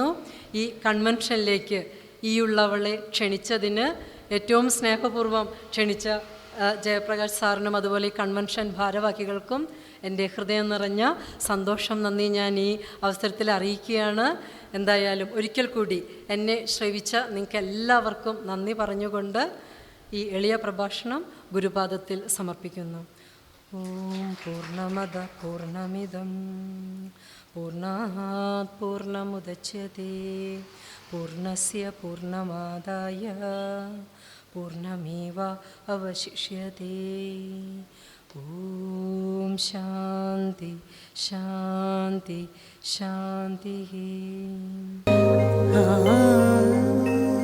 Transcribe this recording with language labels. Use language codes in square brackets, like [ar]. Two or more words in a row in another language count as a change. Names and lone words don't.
[ml] ഈ കൺവെൻഷനിലേക്ക് ഈയുള്ളവളെ ക്ഷണിച്ചതിന് ഏറ്റവും സ്നേഹപൂർവ്വം ക്ഷണിച്ച ജയപ്രകാശ് സാറിനും അതുപോലെ ഈ കൺവെൻഷൻ ഭാരവാഹികൾക്കും എൻ്റെ ഹൃദയം നിറഞ്ഞ സന്തോഷം, നന്ദി ഞാൻ ഈ അവസരത്തിൽ അറിയിക്കുകയാണ്. എന്തായാലും ഒരിക്കൽ കൂടി എന്നെ ശ്രവിച്ച നിങ്ങൾക്ക് എല്ലാവർക്കും നന്ദി പറഞ്ഞുകൊണ്ട് ഈ എളിയ പ്രഭാഷണം ഗുരുപാദത്തിൽ സമർപ്പിക്കുന്നു. [sa] ॐ पूर्णमदः पूर्णमिदं पूर्णात् पूर्णमुदच्यते पूर्णस्य पूर्णमादाय पूर्णमेव अवशिष्यते. ॐ शान्तिः शान्तिः शान्तिः.